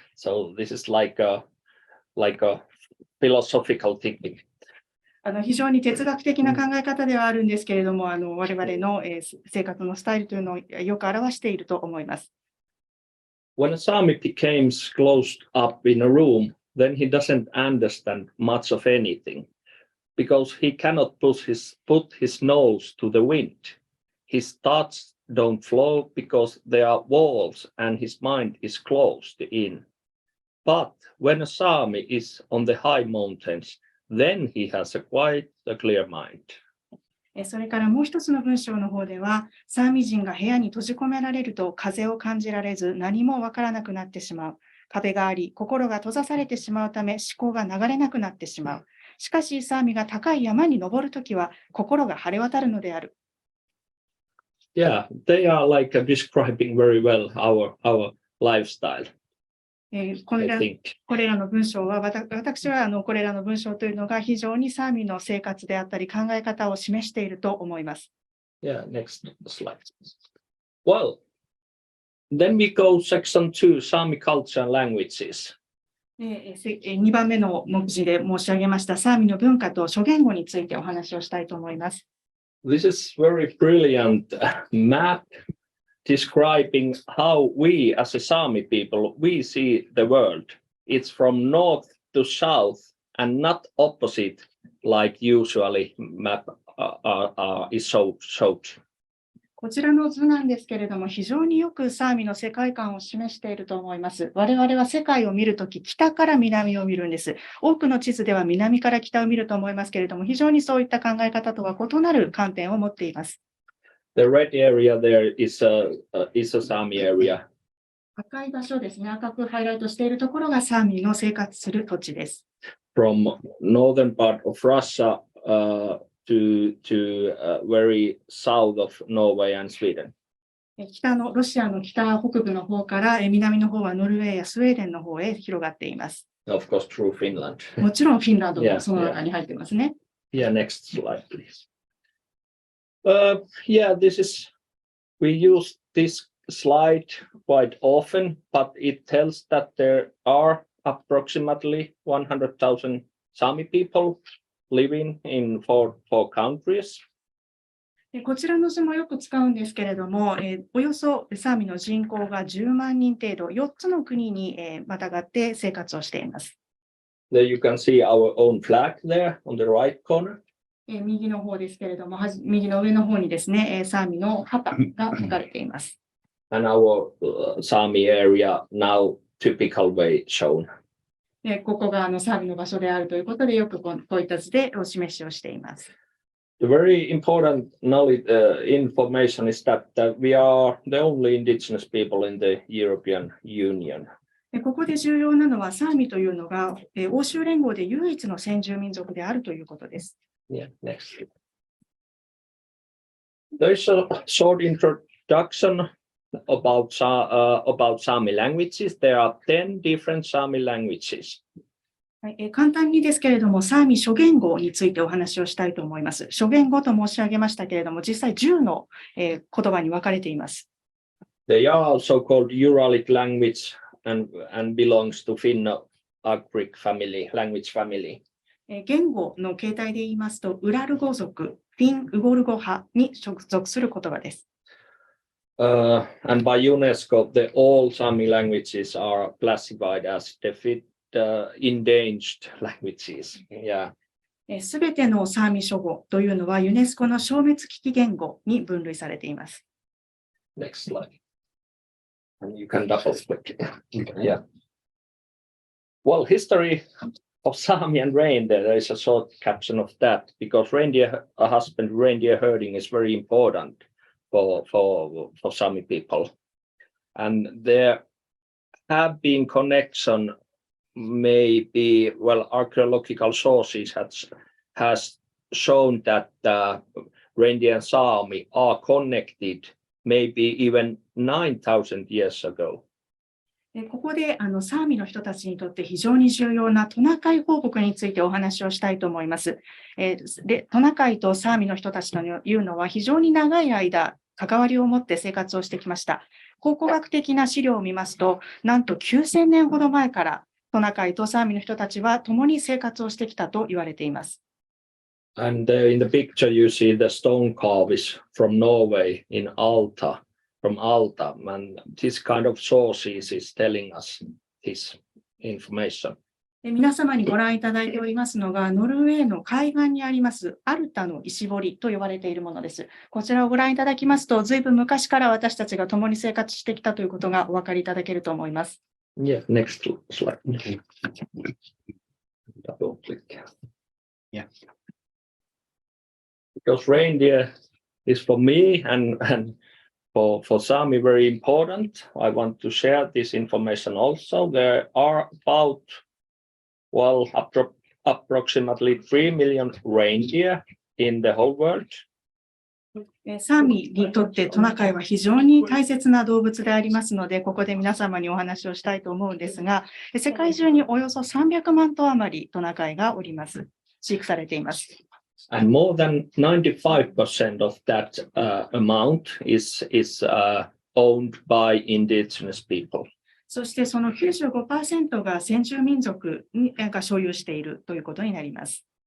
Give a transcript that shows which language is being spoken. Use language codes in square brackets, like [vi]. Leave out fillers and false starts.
[en] So this is like a philosophical thinking. [ja] 非常に哲学的な考え方ではあるんですけれども、我々の生活のスタイルというのをよく表していると思います。 [en] When a Sami became closed up in a room, then he doesn't understand much of anything because he cannot put his nose to the wind. His thoughts don't flow because there are walls and his mind is closed in. But when a Sami is on the high mountains, then he has quite a clear mind. [ja] それからもう一つの文章の方では、サーミ人が部屋に閉じ込められると風を感じられず何もわからなくなってしまう。壁があり、心が閉ざされてしまうため思考が流れなくなってしまう。しかし、サーミが高い山に登るときは心が晴れ渡るのである。 [en] Yeah, they are like describing very well our lifestyle. [ja] これ [en] I [ja] ら [en] think. [ja] の文章は、私はこれらの文章というのが非常にサーミの生活であったり考え方を示していると思います。 [en] Yeah, next slide. Well, then we go section 2, Sami culture and languages. [ja] 2番目の目次で申し上げましたサーミの文化と諸言語についてお話をしたいと思います。 [en] This is very brilliant map describing how we as a Sami people, we see the world. It's from north to south and not opposite like usually map is showed. [ja] こちらの図なんですけれども、非常によくサーミの世界観を示していると思います。我々は世界を見るとき、北から南を見るんです。多くの地図では南から北を見ると思いますけれども、非常にそういった考え方とは異なる観点を持っています。 [en] The red area there is a Sami area. [ja] 赤い場所ですね、赤くハイライトしているところがサーミの生活する土地です。 [en] From northern part of Russia to very south of Norway and Sweden. [ja] ロシアの北北部の方から南の方はノルウェーやスウェーデンの方へ広がっています。 [en] Of course, through Finland. [ja] もちろんフィンランドもその中に入っていますね。 [en] Yeah, next slide, please. Yeah, we use this slide quite often, but it tells that there are approximately 100,000 Sami people living in four countries. [ja] こちらの図もよく使うんですけれども、およそサーミの人口が10万人程度、4つの国にまたがって生活をしています。 [en] There you can see our own flag there on the right corner. [ja] 右の方ですけれども、右の上の方にですね、サーミの旗が書かれています。 [en] And our Sami area now typical way shown. [ja] ここがサーミの場所であるということで、よくこういった図でお示しをしています。 [en] The very important knowledge, information is that we are the only indigenous people in the European Union. [ja] ここで重要なのは、サーミというのが欧州連合で唯一の先住民族であるということです。 [en] Yeah, next. There is a short introduction about Sami languages. There are 10 different Sami languages. [ja] 簡単にですけれども、サーミ諸言語についてお話をしたいと思います。諸言語と申し上げましたけれども、実際10の言葉に分かれています。 [en] They are also called Uralic language and belongs to Finno-Ugric family, language family. [ja] 言語の形態で言いますと、ウラル語族、フィン・ウゴル語派に属する言葉です。 [en] And by UNESCO, all Sami languages are classified as endangered languages. Yeah. [ja] すべてのサーミ諸語というのはユネスコの消滅危機言語に分類されています。 [en] Next slide. And you can double click. Yeah. Well, history of Sami and reindeer, there is a short caption of that because reindeer herding is very important for Sami people. And there have been connection, maybe, well, archaeological sources has shown that reindeer and Sami are connected maybe even 9,000 years ago. [ja] ここでサーミの人たちにとって非常に重要なトナカイ放牧についてお話をしたいと思います。で、トナカイとサーミの人たちというのは非常に長い間関わりを持って生活をしてきました。考古学的な資料を見ますと、なんと9000年ほど前からトナカイとサーミの人たちは共に生活をしてきたと言われています。 [en] And in the picture you see the stone carvings from Norway in Alta. From Alta, and this kind of sources is telling us this information. [ja] 皆様にご覧いただいておりますのが、ノルウェーの海岸にありますアルタの石堀と呼ばれているものです。こちらをご覧いただきますと、ずいぶん昔から私たちが共に生活してきたということがお分かりいただけると思います。 [en] Yeah, next slide. Double click. Yeah. Because reindeer is for me and for Sami very important. I want to share this information also. There are about, well, approximately 3 million reindeer in the whole world. [ja] サーミにとってトナカイは非常に大切な動物でありますので、ここで皆様にお話をしたいと思うんですが、世界中におよそ300万頭余りトナカイがおります。飼育されています。 [en] And more than 95% of that amount is owned by indigenous people. [ja] そしてその 95% が先住民族が所有しているということになります。